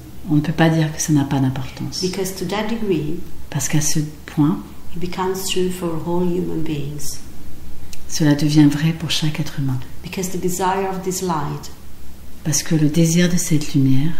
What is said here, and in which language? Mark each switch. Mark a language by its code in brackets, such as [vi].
[fr] On ne peut pas dire que ça n'a pas d'importance. [en] because to that degree, [fr] Parce qu'à ce point, [en] it becomes true for all human beings. [fr] cela devient vrai pour chaque être humain. [en] Because the desire of this light [fr] Parce que le désir de cette lumière